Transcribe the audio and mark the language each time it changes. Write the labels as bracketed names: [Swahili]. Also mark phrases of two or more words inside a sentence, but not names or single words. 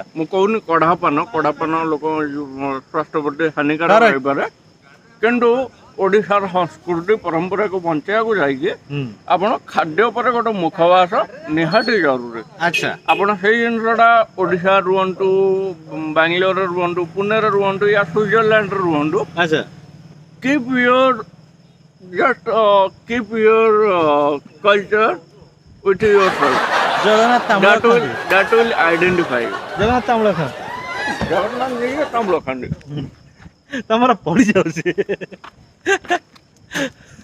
[Odia] ମୁଁ କହୁନି କଢ଼ା ପାନ ଲୋକ ସ୍ୱାସ୍ଥ୍ୟ ପ୍ରତି ହାନିକାରକ ହେଇପାରେ କିନ୍ତୁ ଓଡ଼ିଶାର ସଂସ୍କୃତି ପରମ୍ପରାକୁ ବଞ୍ଚେଇବାକୁ ଯାଇକି ଆପଣ ଖାଦ୍ୟ ଉପରେ ଗୋଟେ ମୁଖବାସ ନିହାତି ଜରୁରୀ ଆଚ୍ଛା ଆପଣ ସେଇ ଜିନିଷଟା ଓଡ଼ିଶା ରୁହନ୍ତୁ ବାଙ୍ଗଲୋରରେ ରୁହନ୍ତୁ ପୁନେରେ ରୁହନ୍ତୁ ୟା ସୁଇଜରଲ୍ୟାଣ୍ଡରେ ରୁହନ୍ତୁ ଆଚ୍ଛା [English] keep your culture with yourself. [Odia] ଜଗନ୍ନାଥ ତାମ୍ବୁଳ [English] That will identify you. [Odia] ଜଗନ୍ନାଥ ତାମ୍ବୁଳ ଖାଆନ୍ତି ଜଗନ୍ନାଥ ନିଜେ ତାମ୍ବୁଳ ଖାଆନ୍ତି ତମର ପଡ଼ିଯାଉଛି